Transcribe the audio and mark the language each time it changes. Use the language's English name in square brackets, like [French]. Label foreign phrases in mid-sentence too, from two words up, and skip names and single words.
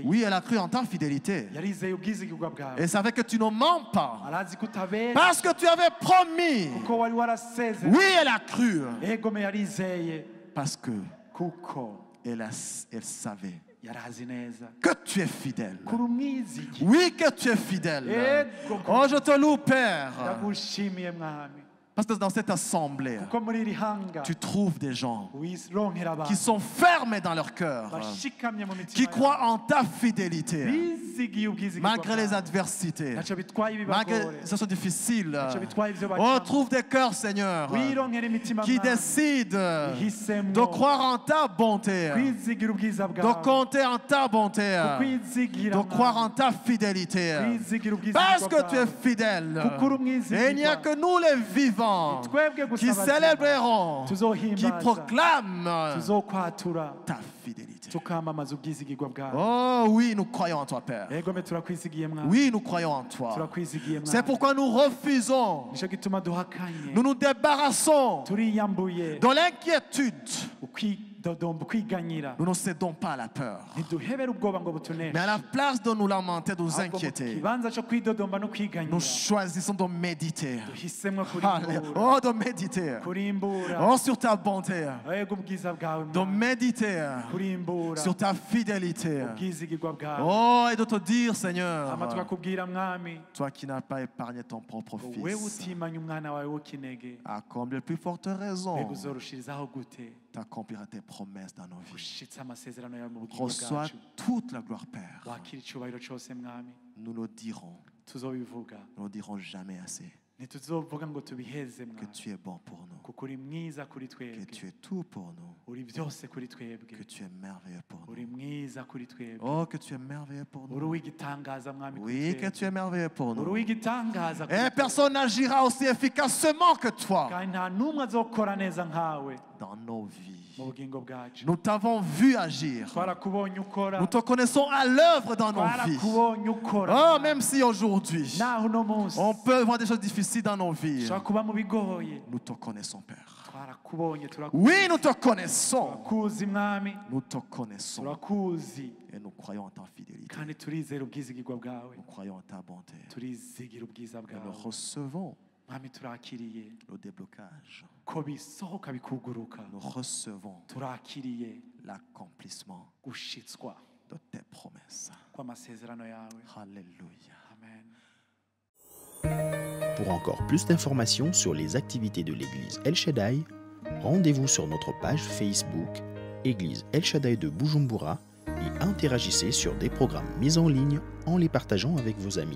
[French] Oui, elle a cru en ta fidélité. [Rundi] yarizeye ubwizigirwa bwawe [French] Elle savait que tu ne mens pas. [Rundi] arazi ko utabera [French] Parce que tu avais promis. [Rundi] kuko wari warasezeranye [French] Oui, elle a cru. [Rundi] egome yarizeye [French] Parce que [Rundi] kuko [French] elle savait [Rundi] yarazi neza [French] que tu es fidèle. [Rundi] kuri umwizigi [French] Oui, que tu es fidèle. [Rundi] Ego. [French] Oh, je te loue, Père. [Rundi] ndagushimiye mwami [French] Parce que dans cette assemblée, [Rundi] kuko muri iri hanga [French] tu trouves des gens [Rundi] wironkera [French] qui [Rundi] abantu [French] sont fermés dans leur cœur, [Rundi] bashikamye mu [French] qui [Rundi] mitima [French] croient en ta fidélité, [Rundi] bizigiye ubwizigirwa [French] malgré les [Rundi] bwawe [French] adversités, [Rundi] ntacyo bitwaye [French] malgré [Rundi] ibibagore [French] que ce soit difficile. [Rundi] ntacyo bitwaye ibyo [French] On [Rundi] bacamo [French] trouve des cœurs, Seigneur, [Rundi] wironkera imitima [French] qui [Rundi] mwami [French] décident [Rundi] ihisemwo [French] de croire en ta bonté, [Rundi] kwizigira ubwiza [French] de [Rundi] bwawe [French] compter en ta bonté, [Rundi] kwizigira [French] de croire en [Rundi] mwami [French] ta fidélité. [Rundi] kwizigira [French] Parce [Rundi] ubwizigirwa [French] que tu es [Rundi] bwawe [French] fidèle. [Rundi] kuko uri umwizigirwa [French] Et il n'y a que nous les vivants [Rundi] twebwe gusa [French] qui [Rundi] abazima [French] célébrerons, qui [Rundi] tuzohimbaza [French] proclament [Rundi] tuzokwatura [French] ta fidélité. [Rundi] tukamamaza ubwizigirwa bwawe [French] Oh oui, nous croyons en toi, Père. [Rundi] egome turakwizigiye mwami [French] Oui, nous croyons en toi. [Rundi] turakwizigiye [French] C'est [Rundi] mwami [French] pourquoi nous refusons, [Rundi] nicyo gituma duhakanye [French] nous nous débarrassons [Rundi] turiyambuye [French] de l'inquiétude. [Rundi] ukwidodomba ukwiganyira [French] Nous ne cédons pas à la peur. [Rundi] ntiduhebere ubwoba ngo [French] Mais [Rundi] butuneshe [French] à la place de nous lamenter, de nous [Rundi] ahubwo mu [French] inquiéter, [Rundi] kibanza cyo kwidodomba no [French] nous [Rundi] kwiganyira [French] choisissons de méditer. [Rundi] duhisemo [French] Allez, [Rundi] kurimbura [French] oh, de méditer. [Rundi] kurimbura [French] Oh, sur ta bonté. [Rundi] ego ubwiza bwawe [French] De [Rundi] mwami [French] méditer [Rundi] kurimbura [French] sur ta fidélité. [Rundi] ubwizigirwa bwawe [French] Oh, et de te dire, Seigneur, [Rundi] ama tukakubwira mwami [French] toi qui n'as pas épargné ton propre [Rundi] wewe [French] fils, [Rundi] utimanya umwana wawe w'ikinege [French] à combien plus forte raison [Rundi] mbega uzorushirizaho gute [French] t'accompliras tes promesses dans nos vies. [Rundi] ushitse amasezerano yawe mu bugingo [French] Reçois [Rundi] bwacu [French] toute la gloire, Père. [Rundi] wakira icyubahiro cyose mwami [French] Nous le dirons [Rundi] tuzobivuga [French] Nous ne dirons jamais assez [Rundi] ntituzovuga ngo tubiheze [French] que [Rundi] mwami [French] tu es bon pour nous, [Rundi] kuko uri mwiza kuri [French] que [Rundi] twebwe [French] tu es tout pour nous, [Rundi] uri byose kuri twebwe [French] que tu es merveilleux pour [Rundi] uri [French] nous. [Rundi] mwiza kuri twebwe [French] Oh, que tu es merveilleux pour [Rundi] uri [French] nous. [Rundi] uw'igitangaza mwami kuri [French] Oui, que [Rundi] twebwe [French] tu es merveilleux pour [Rundi] uri [French] nous. [Rundi] uw'igitangaza kuri [French] Et [Rundi] twebwe [French] personne n'agira aussi efficacement que toi [Rundi] kandi nta n'umwe azokora neza nkawe [French] dans nos vies. [Rundi] mu bugingo bwacu [French] Nous t'avons vu agir. [Rundi] twarakubonye ukora [French] Nous te connaissons à l'œuvre dans nos vies. [Rundi] twarakubonye ukora [French] Oh, même si aujourd'hui, [Rundi] naho uno munsi [French] on peut voir des choses difficiles dans nos vies, [Rundi] ushobora kuba mu bigoye [French] nous te connaissons, Père. [Rundi] twarakubonye [French] Oui, nous te connaissons. [Rundi] turakuzi mwami [French] Nous te connaissons. [Rundi] turakuzi [French] Et nous croyons en ta fidélité. [Rundi] kandi turizera ubwizigirwa bwawe [French] Nous croyons en ta bonté. [Rundi] turizigira ubwiza [French] Et nous [Rundi] bwawe [French] recevons [Rundi] mwami turakiriye [French] le déblocage. [Rundi] ko bisohoka bikuguruka [French] Nous recevons [Rundi] turakiriye [French] l'accomplissement [Rundi] gushitswa [French] de tes promesses. [Rundi] kw'amasezerano yawe [French] Alléluia. [Rundi] amen. [French] Pour encore plus d'informations sur les activités de l'église El Shaddai, rendez-vous sur notre page Facebook Église El Shaddai de Bujumbura et interagissez sur des programmes mis en ligne en les partageant avec vos amis.